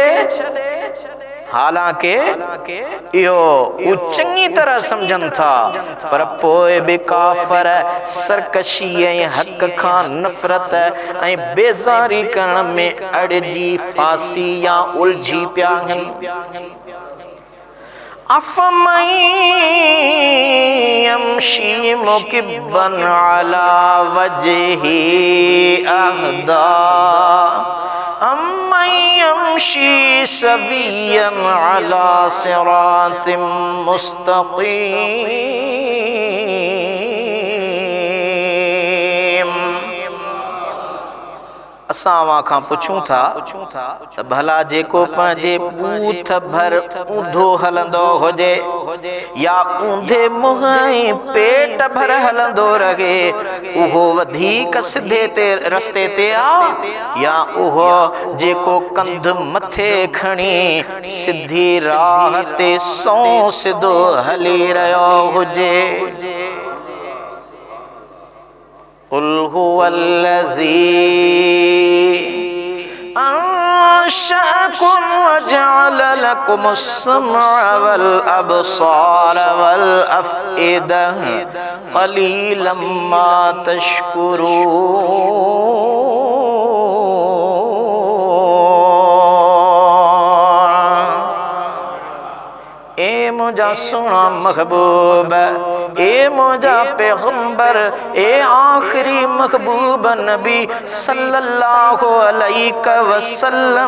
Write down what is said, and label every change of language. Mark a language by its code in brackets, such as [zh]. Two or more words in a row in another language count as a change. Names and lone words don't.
[sd] हालांकि इहो हू चङी तरह सम्झनि था पर पोइ बि काफ़र सरकशी ऐं हक़ खां नफ़रत ऐं बेज़ारी करण में अड़िजी फासी या उलझी पिया आहिनि। [ar] أفمن يمشي مكبا على وجهه أهدى أمن يمشي سويا على صراط مستقيم. [sd] असां अवां खां पुछूं था त भला जेको पंहिंजे बूथ भर ऊंधो हलंदो हुजे या ऊंधे मुंहं ऐं पेट भर हलंदो रहे उहो वधीक सिधे ते रस्ते ते आ या उहो जेको कंध मथे खणी सिधी राह ते सौ सिधो हली रहियो हुजे। [ar] قل هو الذي أنشأكم وجعل لكم السمع والأبصار والأفئدة قليلا ما تشكرون. [sd] ए मुझा सोना महबूब ए मुझा पैगंबर ए आखिरी महबूब नबी [ar] صلى الله عليه وسلم